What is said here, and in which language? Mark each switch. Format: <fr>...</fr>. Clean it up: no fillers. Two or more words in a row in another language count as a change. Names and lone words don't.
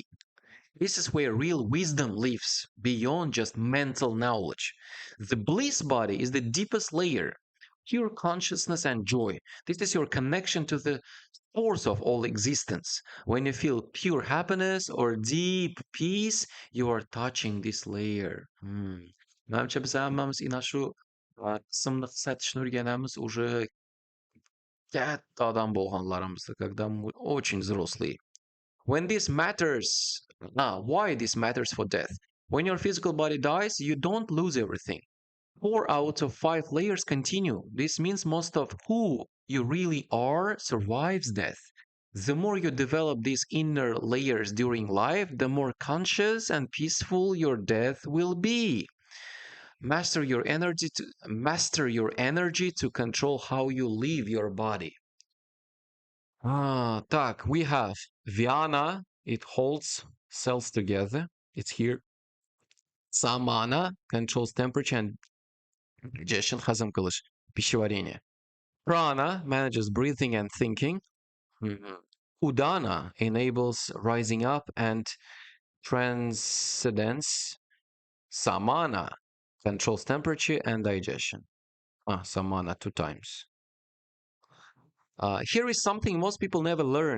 <en>This is where real wisdom lives, beyond just mental knowledge. The bliss body is the deepest layer, pure consciousness and joy. This is your connection to the source of all existence. When you feel pure happiness or deep peace, you are touching this layer.</en> <uz>Menimcha biz hammamiz ina shu qismni his etishni o'rganamiz уже katta odam bo'lganlarimizda,</uz> <ru>когда мы очень взрослые.</ru> <en>When this matters, why this matters for death? When your physical body dies, you don't lose everything. 4 out of 5 layers continue. This means most of who you really are survives death. The more you develop these inner layers during life, the more conscious and peaceful your death will be. Master your energy to control how you leave your body. Так, we have Viana, it holds cells together. It's here. Samana controls temperature and digestion,</en> <uz>hazm qilish,</uz> <ru>пищеварение.</ru> <en>Prana manages breathing and thinking. Udana enables rising up and transcendence. Samana controls temperature and digestion. Samana 2 times. Here is something most people never learn.</en>